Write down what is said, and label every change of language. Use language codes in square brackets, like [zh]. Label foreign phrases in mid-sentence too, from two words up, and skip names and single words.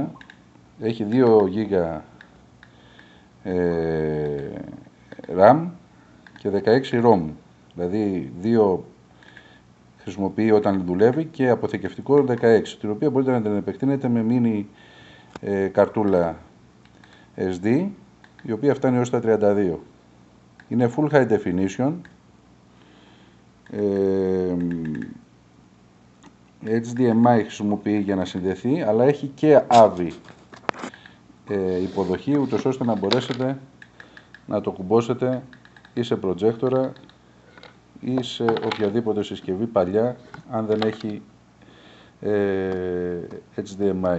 [el] Έχει 2 GB RAM και 16 ROM. Δηλαδή 2 χρησιμοποιεί όταν δουλεύει και αποθηκευτικό 16, την οποία μπορείτε να την επεκτείνετε με mini καρτούλα SD, η οποία φτάνει έως τα 32. Είναι [en] full high definition, [el] HDMI χρησιμοποιεί για να συνδεθεί, αλλά έχει και AV υποδοχή, ούτως ώστε να μπορέσετε να το κουμπώσετε ή σε προτζέκτορα ή σε οποιαδήποτε συσκευή παλιά, αν δεν έχει HDMI.